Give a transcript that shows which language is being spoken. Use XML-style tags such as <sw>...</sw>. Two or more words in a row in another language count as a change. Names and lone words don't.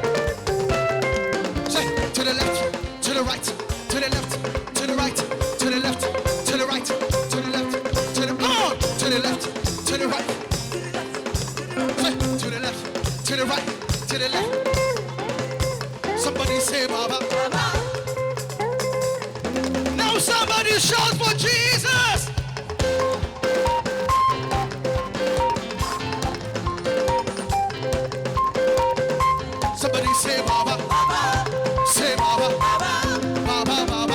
<en>Say to the left, to the right, to the left, to the right, to the left, to the right, to the left, to the on, to the left, to the right. Say to the left, to the right, to the left. Somebody say Baba. Now somebody shout for Jesus. Somebody say Baba. Say Baba. Baba, Baba.</en>